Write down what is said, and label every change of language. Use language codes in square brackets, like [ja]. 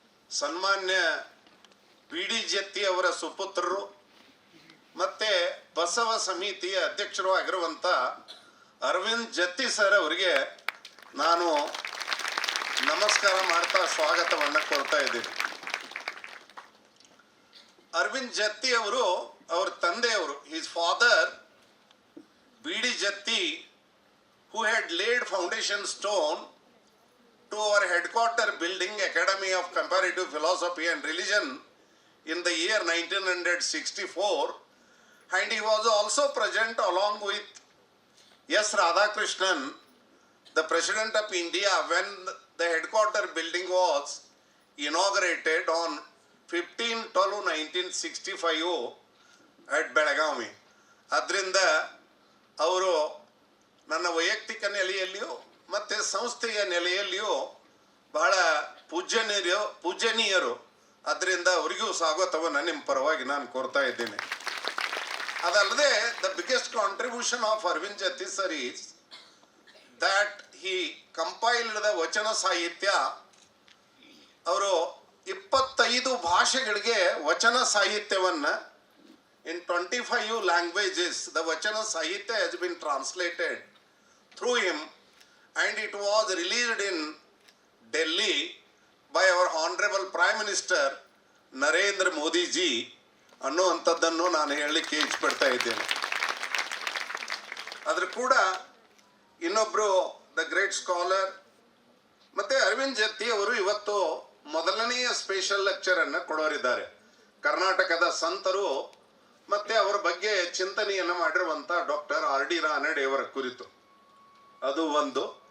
[kn] ಸನ್ಮಾನ್ಯ ಬಿ.ಡಿ. ಜತ್ತಿ ಅವರ ಸುಪುತ್ರರು ಮತ್ತೆ ಬಸವ ಸಮಿತಿಯ ಅಧ್ಯಕ್ಷರು ಆಗಿರುವಂಥ ಅರವಿಂದ್ ಜತ್ತಿ ಸರ್ ಅವರಿಗೆ ನಾನು ನಮಸ್ಕಾರ ಮಾಡ್ತಾ ಸ್ವಾಗತವನ್ನು ಕೊಡ್ತಾ ಇದ್ದೀನಿ. ಅರವಿಂದ್ ಜತ್ತಿ ಅವರು ಅವ್ರ ತಂದೆಯವರು, [en] his father [kn] BD. [en] Jatti, who had laid foundation stone to our headquarter building, Academy of Comparative Philosophy and Religion, in the year 1964, and he was also present along with S. Radhakrishnan, the President of India, when the headquarter building was inaugurated on 15/12/1965 at Belagavi. [kn] ಅದರಿಂದ ಅವರು ನನ್ನ ವೈಯಕ್ತಿಕ ನೆಲೆಯಲ್ಲಿಯೂ ಮತ್ತು ಸಂಸ್ಥೆಯ ನೆಲೆಯಲ್ಲಿಯೂ ಬಹಳ ಪೂಜ್ಯನೀಯರು. ಅದರಿಂದ ಅವರಿಗೂ ಸ್ವಾಗತವನ್ನು ನಿಮ್ಮ ಪರವಾಗಿ ನಾನು ಕೋರ್ತಾ ಇದ್ದೇನೆ. ಅದಲ್ಲದೆ [en] the biggest contribution of Arvind Jatti sir is that he compiled the Vachana Sahitya [kn] ಅವರು 25 ಭಾಷೆಗಳಿಗೆ ವಚನ ಸಾಹಿತ್ಯವನ್ನು [en] in 25 languages the vachana sahitya has been translated through him, and it was released in Delhi by our Honorable Prime Minister Narendra Modi ji [kn] ಅನ್ನುವಂಥದ್ದನ್ನು ನಾನು ಹೇಳಲಿಕ್ಕೆ ಇಷ್ಟಪಡ್ತಾ ಇದ್ದೇನೆ. ಅದ್ರ ಕೂಡ ಇನ್ನೊಬ್ಬರು [en] the great scholar [kn] ಮತ್ತು ಅರವಿಂದ್ ಜತ್ತಿ ಅವರು ಇವತ್ತು ಮೊದಲನೆಯ ಸ್ಪೆಷಲ್ ಲೆಕ್ಚರನ್ನು ಕೊಡೋರಿದ್ದಾರೆ. ಕರ್ನಾಟಕದ ಸಂತರು ಮತ್ತು ಅವರ ಬಗ್ಗೆ ಚಿಂತನೆಯನ್ನು ಮಾಡಿರುವಂಥ ಡಾಕ್ಟರ್ ಆರ್ ಡಿ ರಾನಡೆ ಅವರ ಕುರಿತು ಅದು ಒಂದು.